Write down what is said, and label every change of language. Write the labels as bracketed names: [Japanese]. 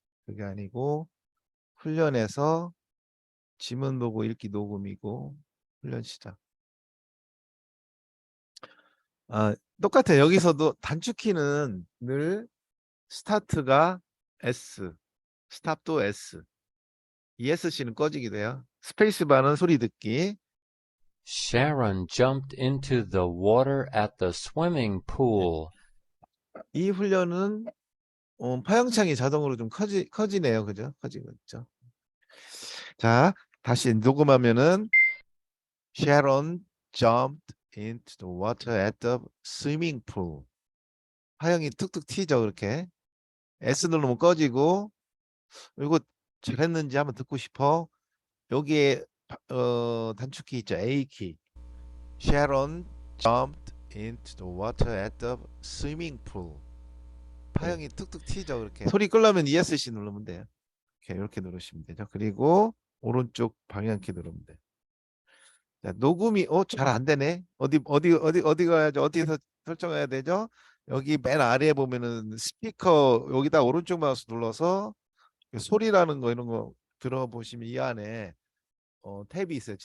[Korean] 그게 아니고 훈련에서 지문 보고 읽기 녹음이고 훈련 시작. 똑같아요. 여기서도 단축키는 늘 스타트가 S, 스탑도 S, ESC는 꺼지게 돼요. 스페이스바는 소리 듣기. [English] Sharon jumped into the water at the swimming pool. [Korean] 이 훈련은 파형창이 자동으로 좀 커지네요. 그죠? 커지고 있죠. 자, 다시 녹음하면은 [English] Sharon jumped into the water at the swimming pool. [Korean] 파형이 툭툭 튀죠. 그렇게. S 누르면 꺼지고, 이거 잘했는지 한번 듣고 싶어. 여기에 단축키 있죠. A키. [English] Sharon jumped into the water at the swimming pool. [Korean] 파형이 툭툭 튀죠. 그렇게. 소리 끄려면 ESC 누르면 돼요. 이렇게 누르시면 되죠. 그리고 오른쪽 방향키 누르면 돼요. 자, 녹음이 잘 안 되네. 어디 가야죠? 어디서 설정해야 되죠? 여기 맨 아래에 보면은 스피커 여기다 오른쪽 마우스 눌러서 소리라는 거 이런 거 들어보시면 이 안에 탭이 있어요.